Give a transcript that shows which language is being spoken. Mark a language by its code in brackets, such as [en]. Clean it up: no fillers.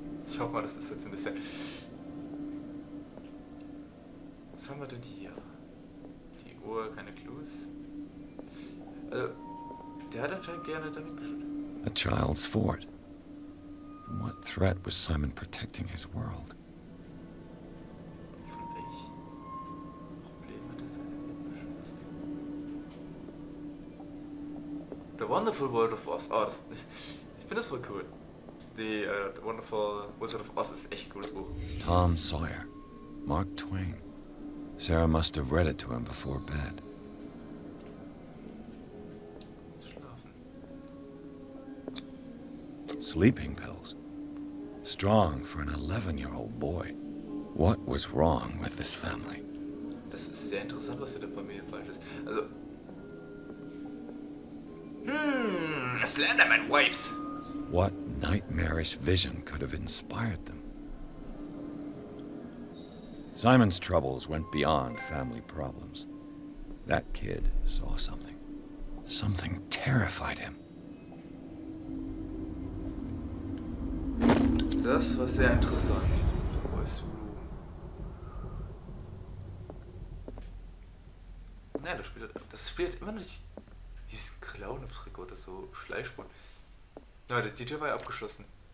[de] Ich hoffe mal, das ist jetzt ein bisschen... Was haben wir denn hier? Die Uhr, keine Clues. Der hat anscheinend gerne damit gespielt. [en] A child's fort. From what threat was Simon protecting his world? [de] Von welchen Problemen hat er seine Welt beschlossen? The Wonderful World of Oz. Oh, ich finde das voll cool. The Wonderful Wizard of Oz ist echt ein cooles Buch. [en] Tom Sawyer. Mark Twain. Sarah must have read it to him before bed. [de] Schlafen. [en] Sleeping pills. Strong for an 11-year-old boy. What was wrong with this family? [de] Das ist sehr interessant, was in der Familie falsch ist. Also... [en] Slenderman Wipes! What nightmarish vision could have inspired them? Simon's troubles went beyond family problems. That kid saw something. Something terrified him. [de] Das war sehr interessant. Voice Room. Nein, das spielt immer noch nicht. Wie ist ein Clown-Trick oder so? Schleichspuren. Leute, die Tür war ja abgeschlossen.